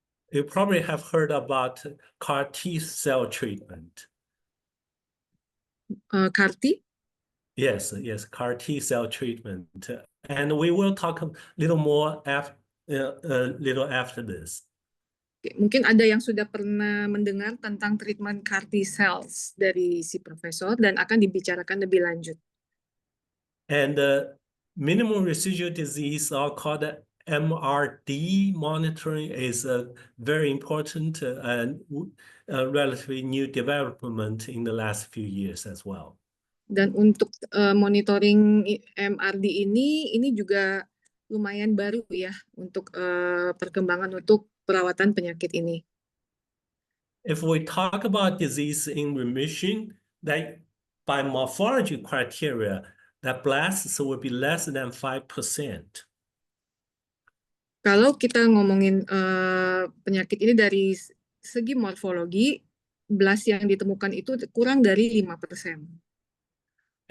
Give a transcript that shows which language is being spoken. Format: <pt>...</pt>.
<en>You probably have heard about CAR T-cell treatment. CAR-T? Yes, CAR T-cell treatment. And we will talk a little more little after this.</en> <id>Mungkin ada yang sudah pernah mendengar tentang treatment CAR T-cells dari si profesor dan akan dibicarakan lebih lanjut.</id> <en>And minimal residual disease, or called MRD monitoring, is a very important and relatively new development in the last few years as well.</en> <id>Dan untuk monitoring MRD ini juga lumayan baru ya untuk perkembangan untuk perawatan penyakit ini.</id> <en>If we talk about disease in remission, that by morphology criteria, that blasts will be less than 5%.</en> <id>Kalau kita ngomongin penyakit ini dari segi morfologi, blast yang ditemukan itu kurang dari 5%.</id>